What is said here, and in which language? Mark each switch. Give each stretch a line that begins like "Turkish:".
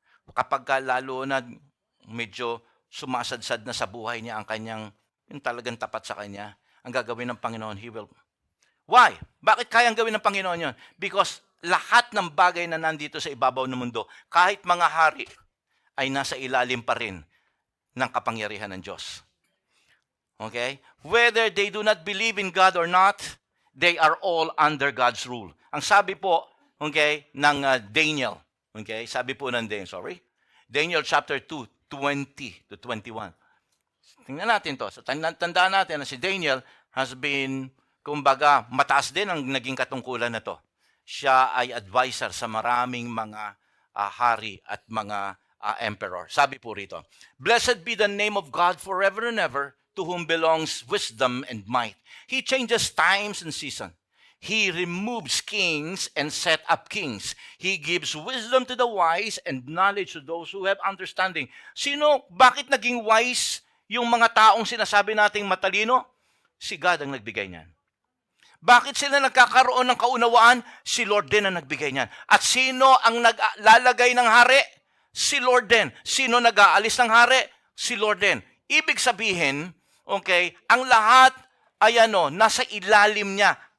Filipino: Kapag lalo na medyo sumasadsad na sa buhay niya ang kanyang, yung talagang tapat sa kanya, ang gagawin ng Panginoon,
English: He will. Why?
Filipino: Bakit kayang gawin ng Panginoon yon? Because lahat ng bagay na nandito sa ibabaw ng mundo, kahit mga hari, ay nasa ilalim pa rin ng kapangyarihan ng Diyos. Okay?
English: Whether they do not believe in God or not, they are all under God's rule.
Filipino: Ang sabi po, okay, ng Daniel, okay, sabi po ng Daniel chapter 2, 20 to 21. Tingnan natin to. So, tandaan natin na si Daniel
English: has been,
Filipino: kumbaga, mataas din ang naging katungkulan na to. Siya ay advisor sa maraming mga hari at mga emperor. Sabi po rito,
English: "Blessed be the name of God forever and ever, to whom belongs wisdom and might. He changes times and seasons. He removes kings and set up kings. He gives wisdom to the wise and knowledge to those who have understanding."
Filipino: Bakit naging wise yung mga taong sinasabi nating matalino? Si God ang nagbigay niyan. Bakit sila nagkakaroon ng kaunawaan? Si Lord din ang nagbigay niyan. At sino ang naglalagay ng hari? Si Lord din. Sino nag-aalis ng hari? Si Lord din. Ibig sabihin, okay, ang lahat ay nasa ilalim niya.